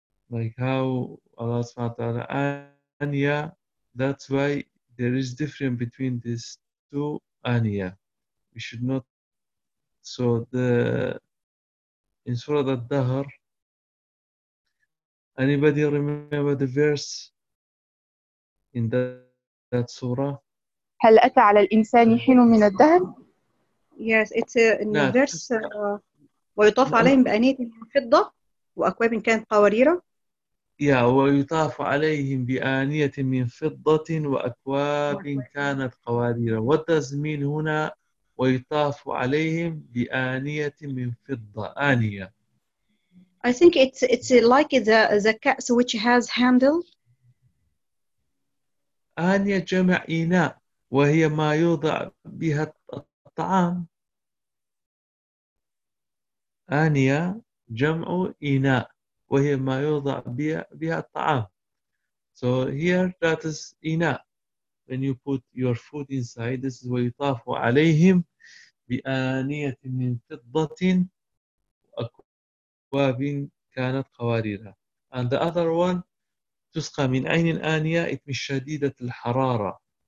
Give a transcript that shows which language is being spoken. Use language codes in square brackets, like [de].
[en] Like how Allah subhanahu wa ta'ala, Aniya, that's why there is difference between these two Aniya. We should not. So in Surah Ad-Dahr, anybody remember the verse in that surah? [ar] هل أتى على الإنسان حين من الدهر؟ [en] Yes, it's in the verse. [ar] ويطاف عليهم بأنية فضة وأكواب كانت قواريرا. [en] Yeah, [ar] ويطاف عليهم بأنية من فضة وأكواب كانت قواريرا. [en] What does mean [ar] هنا ويطاف عليهم بأنية من فضة؟ آنية. [en] I think it's like the cups which has handle. [ar] آنية جمع إناء وهي ما يوضع بها الطعام. آنية جمع إناء وهي ما يوضع بها الطعام. [en] So here that is إناء. When you put your food inside, this is where you [ar] طاف عليهم بآنية من فضة. وابن كانت قواريرا. [en] And the other one, [ar] تسقى من عين آنية, [en] it means [ar] شديدة الحرارة.